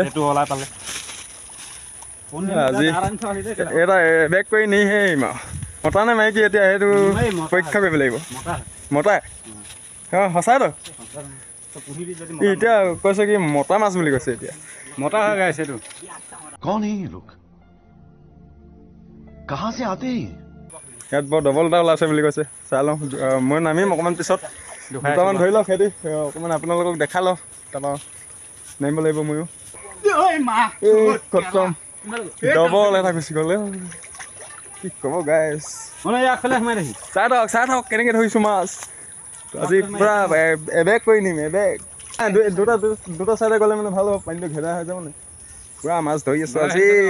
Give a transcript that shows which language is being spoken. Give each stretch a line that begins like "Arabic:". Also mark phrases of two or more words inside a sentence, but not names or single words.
Assamese: সেইটো ওলাই পালে আজি এটা বেগ কৰি নিহে মতা নে মাইকী এতিয়া সেইটো পৰীক্ষা কৰিব লাগিব মতাই অঁ সঁচাইতো এতিয়া কৈছে কি মতা মাছ বুলি কৈছে এতিয়া মতা হৈ গাইছে এইটো
Hindi: कौन है ये लोग कहाँ से आते हैं
Assamese: ইয়াত বৰ ডবল এটা ওলাইছে বুলি কৈছে চাই লওঁ মই নামিম অকণমান পিছত দুটামান ধৰি লওক সেইটো অকণমান আপোনালোকক দেখাই লওঁ তাৰপৰা নামিব লাগিব ময়ো খতম ডবল এটা গুচি গ'লে কি ক'ব গাইছ চাই থাকক কেনেকৈ ধৰিছোঁ মাছ আজি পূৰা এবেগ কৰি নিম এবেগ দুটা চাইডে গ'লে মানে ভাল হ'ব পানীটো ঘেৰা হৈ যাব নে পূৰা মাছ ধৰি আছোঁ আজি